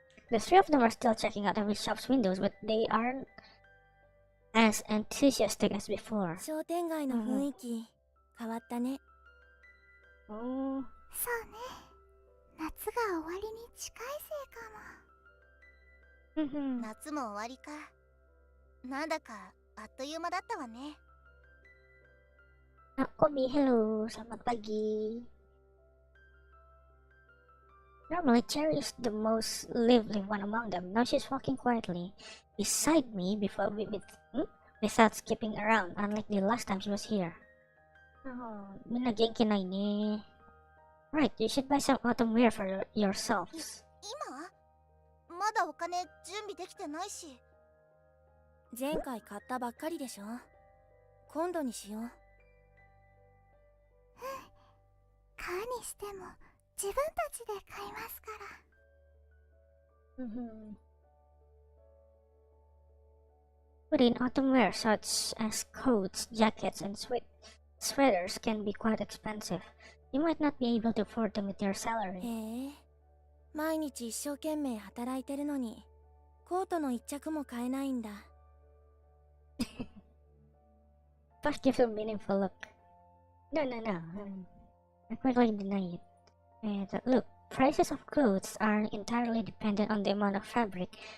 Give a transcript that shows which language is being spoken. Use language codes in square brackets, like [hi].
[en] The three of them are still checking out every shop's windows, but they aren't as enthusiastic as before. [ja] 商店街の雰囲気、変わったね。そうね。夏が終わりに近いせいかも。夏も終わりか。なんだかあっという間だったわね。 [en] Kobe, hello, [ms] selamat pagi. [en] Normally, Cherry is the most lively one among them. Now she's walking quietly beside me without skipping around, unlike the last time she was here. [ja] Min na genki nai ne. [en] Right, you should buy some autumn wear for yourselves. [ja] 今？まだお金準備できてないし。前回買ったばっかりでしょ。今度にしよう。買うにしても自分たちで買いますから。 [en] But in autumn wear such as coats, jackets, and sweaters can be quite expensive. You might not be able to afford them with your salary. [ja] へえ、毎日一生懸命働いてるのに、コートの一着も買えないんだ。 [en] Puff gives a meaningful look. No. I quickly deny it. Look, prices of clothes are entirely dependent on the amount of fabric.